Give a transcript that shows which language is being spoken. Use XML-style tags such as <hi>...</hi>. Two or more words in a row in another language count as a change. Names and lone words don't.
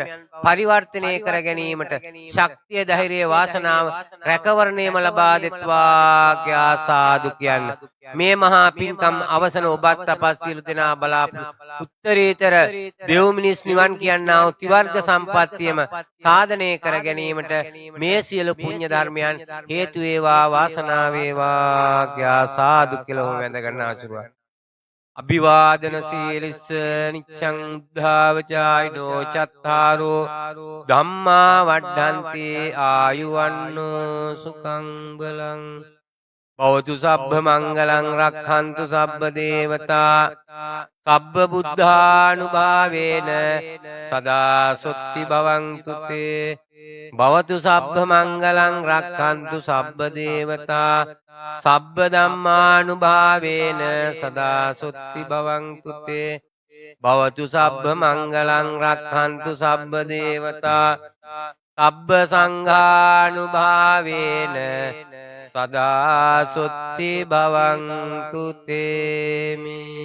<si>පරිවර්තනය කර ගැනීමට ශක්තිය ධෛර්යය වාසනාව රැකවරණයම ලබා දෙත්වා කියා සාදු කියන්න මේ මහා පින්කම් අවසන ඔබත් අපත් සියලු දෙනා බලාපොරොත්තු උත්තරීතර දෙව් මිනිස් නිවන් කියනා වූ ත්‍රිවර්ග සම්පත්තියම සාධනය කර ගැනීමට මේ සියලු පුණ්‍ය ධර්මයන් හේතු වේවා වාසනාව වේවා කියා සාදු කියලා වැඳ ගන්න ආශිර්වාද</si> <pi>අභිවාදන සීලිස්ස නිච්ඡං උද්ධාවචායිනෝ චත්තාරෝ ධම්මා වඩ්ඩන්ති ආයුවන්නෝ සුඛං බලං භවතු සබ්බ මංගලං රක්ඛන්තු සබ්බ දේවතා සබ්බ බුද්ධානුභාවේන සදා සොත්ති භවන්තු තේ භවතු සබ්බ මංගලං රක්ඛන්තු සබ්බ දේවතා සබ්බ ධම්මානුභාවේන සදා සොත්ති භවන්තු තේ භවතු සබ්බ මංගලං රක්ඛන්තු සබ්බ දේවතා සබ්බ සංඝානුභාවේන සදා සොත්ති භවන්තු තේමි.</pi>